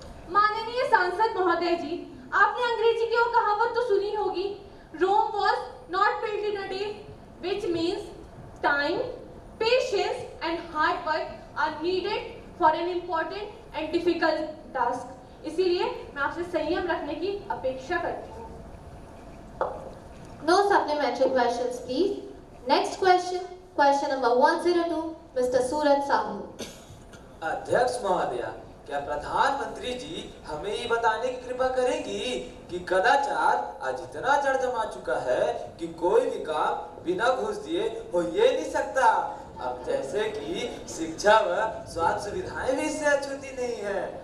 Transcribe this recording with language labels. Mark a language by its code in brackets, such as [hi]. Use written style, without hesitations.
[hi] माननीय सांसद महोदय जी, आपने अंग्रेजी की वो कहावत तो सुनी होगी, [en] Rome was not built in a day, which means time, patience and hard work are needed for an important and difficult task. [hi] इसीलिए मैं आपसे संयम रखने की अपेक्षा करती हूँ। [en] No supplementary questions, please. Next question, question number 102, Mr. Suraj Sahu. [hi] अध्यक्ष महोदया, क्या प्रधानमंत्री जी हमें ये बताने की कृपा करेंगी कि कदाचार आज इतना जड़ जमा चुका है कि कोई भी काम बिना घूस दिए हो ये नहीं सकता। अब जैसे कि शिक्षा व स्वास्थ्य सुविधाएं भी इससे अछूती नहीं है।